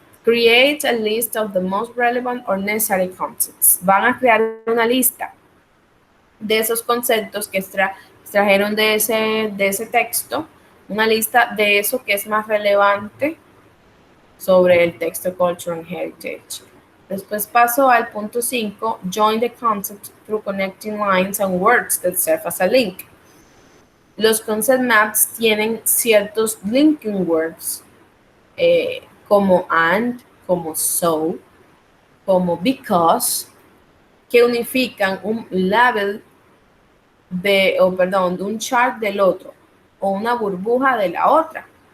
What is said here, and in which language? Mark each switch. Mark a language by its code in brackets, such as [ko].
[en] Create a list of the most relevant or necessary concepts. [es] Van a crear una lista de esos conceptos que extrajeron de ese texto, una lista de eso que es más relevante sobre el texto Culture and Heritage. Después paso al punto 5, [en] join the concept through connecting lines and words that serve as a link. [es] Los concept maps tienen ciertos linking words, como and, como so, como because, que unifican un label de un chart del otro o una burbuja de la otra.